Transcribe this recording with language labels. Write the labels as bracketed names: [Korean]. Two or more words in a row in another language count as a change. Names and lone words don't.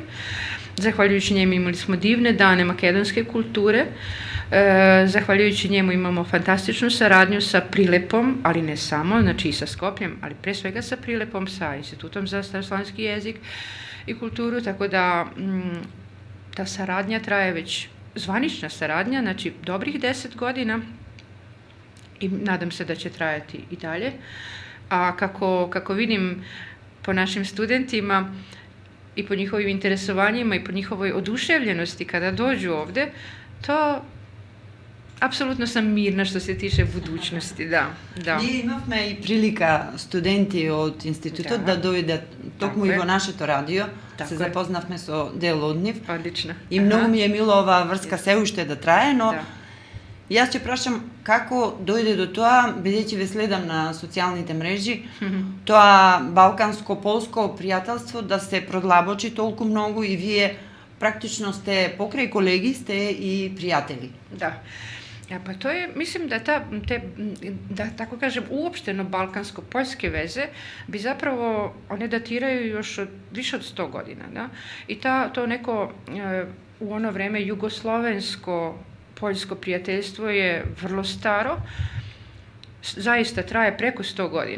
[Serbian] Zahvaljujući njemu imali smo divne dane makedonske kulture, zahvaljujući njemu imamo fantastičnu saradnju sa Prilepom, ali ne samo, znači i sa Skopljem, ali pre svega sa Prilepom, sa Institutom za staroslavenski jezik i kulturu, tako da ta saradnja traje već, zvanična saradnja, znači dobrih 10 godina i nadam se da će trajati i dalje. A kako vidim po našim studentima, i po njihovim interesovanjima i po njihovoj oduševljenosti kada dođu ovde, to apsolutno sam mirna što se tiče budućnosti, da. [Macedonian] Ние имавме и прилика студенти од институтот да дојдат токму и во нашето радио, се запознавме со дел од нив. Одлично. И многу ми е мило оваа врска се уште да трае, но Јас ќе прашам како дојде до тоа, бидејќи ве следам на социјалните мрежи, тоа балканско-полско пријателство да се продлабочи толку многу и вие praktično ste pokraj kolegi, ste i prijatelji. [Serbian] Da. Ja, pa to je, mislim da da tako kažem, uopšteno balkansko-poljske veze bi zapravo, one datiraju još više od 100 godina, da? I to neko u ono vreme jugoslovensko-poljsko prijateljstvo je vrlo staro, zaista traje preko 100 godina.